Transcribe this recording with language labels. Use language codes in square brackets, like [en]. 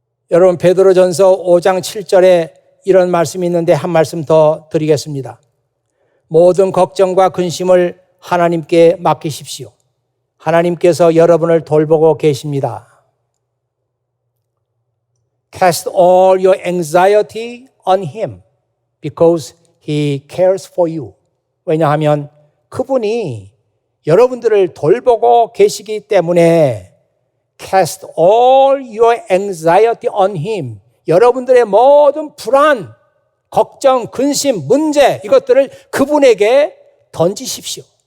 [ko] 여러분 베드로전서 5장 7절에 이런 말씀이 있는데 한 말씀 더 드리겠습니다. 모든 걱정과 근심을 하나님께 맡기십시오. 하나님께서 여러분을 돌보고 계십니다. [en] Cast all your anxiety on Him because He cares for you. [ko] 왜냐하면 그분이 여러분들을 돌보고 계시기 때문에 [en] Cast all your anxiety on Him. [ko] 여러분들의 모든 불안, 걱정, 근심, 문제 이것들을 그분에게 던지십시오.